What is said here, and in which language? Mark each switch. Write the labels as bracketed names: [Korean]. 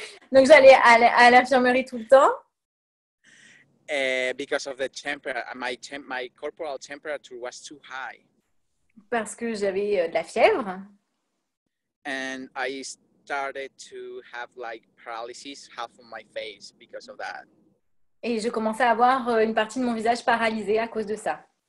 [French] Donc j'allais à l'infirmerie tout le temps. [English] Because of the temperature, my corporal temperature was too high. [French] Parce que j'avais de la fièvre. [English] And I started to have like paralysis half of my face because of that. [French] Et je commençais à avoir une partie de mon visage paralysée à cause de ça.